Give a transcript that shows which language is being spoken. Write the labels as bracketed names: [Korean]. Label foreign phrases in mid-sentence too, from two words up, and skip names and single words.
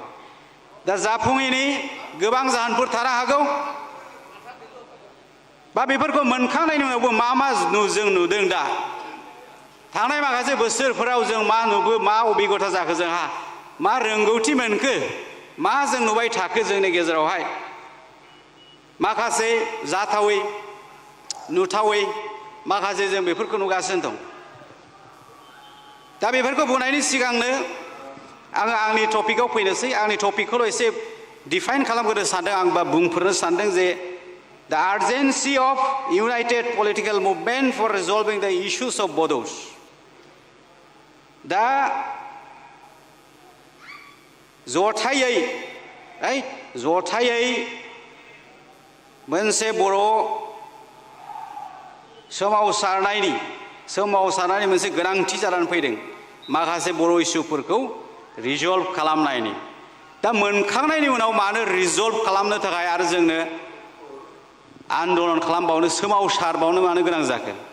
[Bodo] दा जाफुङैनि गोबां जाहोनफोर थानो हागौ बा बेफोरखौ मोनखांनायनि उनावबो मा जों नुदों दा थांनाय माखासे बोसोरफोराव जों मा अभिगता जाखो जोंहा मा रोंगौथि मोनखो मा जों नुबाय थाखो जोंनि गेजेरावहाय माखासे जाथावै नुथावै माखासे जों बेफोरखौ नुगासिनो दं दा बेफोरखौ बुंनायनि सिगांनो आङो आंनि टपिकआव फैनोसै आंनि टपिकखौल' एसे डिफाइन खालामग्रोनो सानदों आं बा बुंफोरनो सानदों जे [English] the urgency of united political movement for resolving the issues of Bodos [Bodo] दा जथायै मोनसे बर' सोमावसारनायनि मोनसे गोनांथि जानानै फैदों माखासे बर' इस्युफोरखौ रिजल्भ खालामनायनि दा मोनखांनायनि उनाव मानो रिजल्भ खालामनो थाखाय आरो जोंनो आन्दलन खालामबावनो सोमावसारबावनो मानो गोनां जाखो